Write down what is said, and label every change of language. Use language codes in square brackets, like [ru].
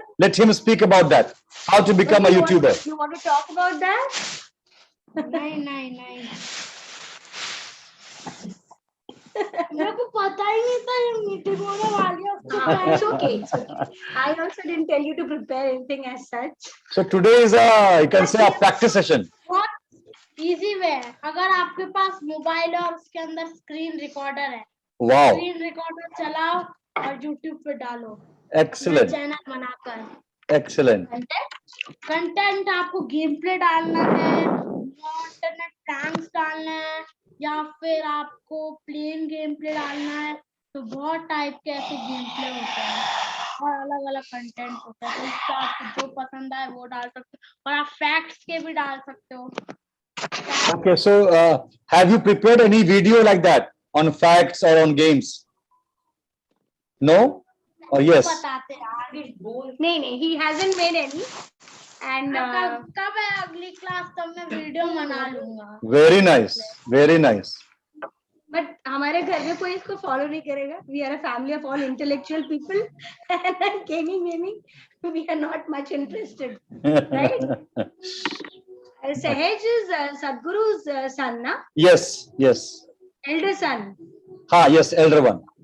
[en] Let him speak about that. How to become a YouTuber. You want to talk about that? [hi] नहीं मेरे को पता ही नहीं था ये मीटिंग होने वाली है उसके [en] It's [hi] पहले। [en] okay. It's okay. I also didn't tell you to prepare anything as such. So today is a, you can say, a practice session. [hi] Easy way है अगर आपके पास मोबाइल है और उसके अंदर स्क्रीन रिकॉर्डर है [en] Wow. [hi] स्क्रीन रिकॉर्डर चलाओ और यूट्यूब पे डालो [en] Excellent. [hi] चैनल बनाकर [en] Excellent. [hi] कंटेंट आपको गेम प्ले डालना है इंटरनेट टैंक्स डालना है या फिर आपको प्लेन गेम प्ले डालना है तो बहुत टाइप के ऐसे गेम प्ले होते हैं और अलग अलग कंटेंट होता है तो उससे आपको जो पसंद आए वो डाल सकते हो और आप फैक्ट्स के भी डाल सकते हो [en] Okay, so have you prepared any video like that on facts or on games? No? Or yes? [hi] बताते हैं आगे [en] नहीं, he hasn't made any. And [hi] कब है अगली क्लास तब मैं वीडियो बना लूंगा [en] Very nice. Very nice. [hi] but हमारे घर में कोई इसको फॉलो नहीं करेगा. [en] We are a family of all intellectual people, and gaming, we are not much interested. Right? Sahaj is Sadhguru's son, na? Yes, yes. Elder son. Yes, elder one.